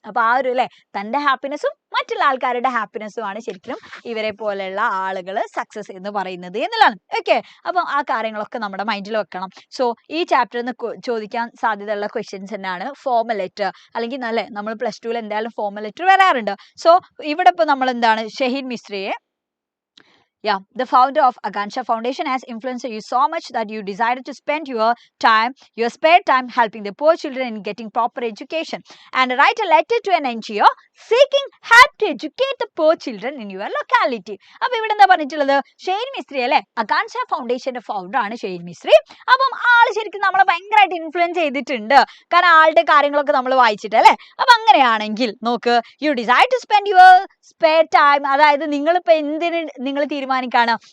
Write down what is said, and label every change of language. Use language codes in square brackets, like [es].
[ml] അപ്പൊ ആ ഒരു അല്ലെ തന്റെ ഹാപ്പിനെസ്സും മറ്റുള്ള ആൾക്കാരുടെ ഹാപ്പിനെസ്സുമാണ് ശരിക്കും ഇവരെ പോലെയുള്ള ആളുകൾ സക്സസ് എന്ന് പറയുന്നത് എന്നുള്ളതാണ്. ഓക്കെ, അപ്പം ആ കാര്യങ്ങളൊക്കെ നമ്മുടെ മൈൻഡിൽ വെക്കണം. സോ ഈ ചാപ്റ്ററിൽ നിന്ന് ചോദിക്കാൻ സാധ്യതയുള്ള ക്വസ്റ്റ്യൻസ് തന്നെയാണ് ഫോർമൽ ലെറ്റർ, അല്ലെങ്കിൽ നല്ല നമ്മൾ പ്ലസ് ടുവിൽ എന്തായാലും ഫോർമൽ ലെറ്റർ വരാറുണ്ട്. സോ ഇവിടെ ഇപ്പോൾ നമ്മൾ എന്താണ്, Shaheen മിസ്ത്രിയെ [en] the founder of Agansha Foundation has influenced you so much that you decided to spend your spare time helping the poor children in getting proper education and write a letter to an NGO seeking help to educate the poor children in your locality. [ml] അപ്പോൾ ഇവിടെ എന്താ പറഞ്ഞിട്ടുള്ളത്, ഷഹീൻ മിസ്ത്രി അല്ലെ അഗാൻഷ ഫൗണ്ടേഷന്റെ founder ആണ് ഷഹീൻ മിസ്ത്രി. അപ്പം ആള് ശരിക്കും നമ്മളെ ഭയങ്കരമായിട്ട് ഇൻഫ്ലുവൻസ് ചെയ്തിട്ടുണ്ട്, കാരണം ആളുടെ കാര്യങ്ങളൊക്കെ നമ്മൾ വായിച്ചിട്ട് അല്ലെ. അപ്പൊ അങ്ങനെയാണെങ്കിൽ നോക്ക്, [en] you decide to spend your spare time, [ml] അതായത് നിങ്ങളിപ്പോൾ എന്തിന് നിങ്ങൾ തീരുമാനിക്കാണ്?